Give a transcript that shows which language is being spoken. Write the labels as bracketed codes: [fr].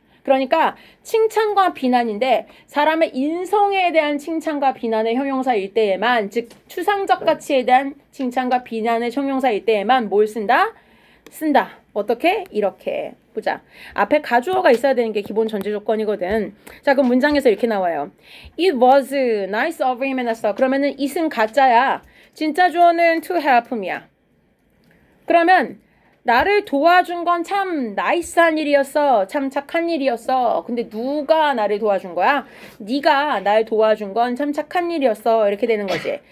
[ko] 그러니까 칭찬과 비난인데 사람의 인성에 대한 칭찬과 비난의 형용사일 때에만, 즉 추상적 가치에 대한 칭찬과 비난의 형용사일 때에만 뭘 쓴다? 쓴다. 어떻게? 이렇게. 보자. 앞에 가주어가 있어야 되는 게 기본 전제 조건이거든. 자, 그럼 문장에서 이렇게 나와요. [en] It was nice of him [ko] 해놨어. 그러면은 it은 가짜야. 진짜 주어는 to help이야. 그러면 나를 도와준 건 참 나이스한 일이었어. 참 착한 일이었어. 근데 누가 나를 도와준 거야? 네가 날 도와준 건 참 착한 일이었어. 이렇게 되는 거지.